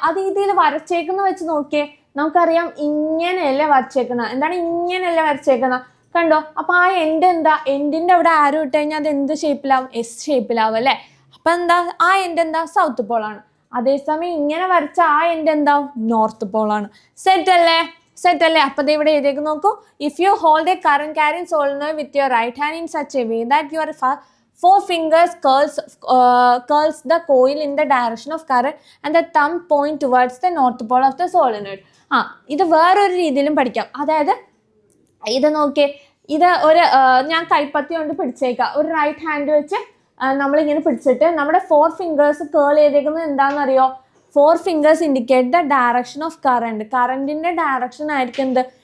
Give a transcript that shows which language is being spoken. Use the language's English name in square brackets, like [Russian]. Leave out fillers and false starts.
[Malayalam] അത് ഇതിൽ വരച്ചേക്കുന്ന വെച്ച് നോക്കിയേ, നമുക്കറിയാം ഇങ്ങനെയല്ലേ വരച്ചേക്കുന്നത്. എന്താണ് ഇങ്ങനെയല്ലേ വരച്ചേക്കുന്നത്? കണ്ടോ? അപ്പോൾ ആ എൻഡ് എന്താ? എൻഡിൻ്റെ അവിടെ ആരോ ഇട്ട് കഴിഞ്ഞാൽ അത് എന്ത് ഷേപ്പിലാവും? എസ് ഷേപ്പിലാവും അല്ലേ. അപ്പം എന്താ? ആ എൻഡ് എന്താ? സൗത്ത് പോളാണ്. അതേസമയം ഇങ്ങനെ വരച്ച ആ എൻഡ് എന്താവും? നോർത്ത് പോളാണ്. സെറ്റ് അല്ലേ? അപ്പോൾ ഇവിടെ എഴുതിയേക്ക് നോക്കൂ. [English] If you hold a current carrying solenoid with your right hand in such a way that your 4 fingers curls the coil in the direction of current and the thumb point towards the north pole of the solenoid. [Malayalam] ഇത് വേറൊരു രീതിയിലും പഠിക്കാം. അതായത് ഇത് നോക്കിയേ, ഇത് ഞാൻ കൈപ്പത്തി കൊണ്ട് പിടിച്ചേക്കാം. ഒരു റൈറ്റ് ഹാൻഡ് വെച്ച് നമ്മളിങ്ങനെ പിടിച്ചിട്ട് നമ്മുടെ 4 ഫിംഗേഴ്സ് കേൾ ചെയ്തേക്കുന്നത് എന്താണെന്നറിയോ? [English] 4 fingers indicate the direction of current. [Malayalam] കറണ്ടിൻ്റെ direction ആയിരിക്കും എന്ത്?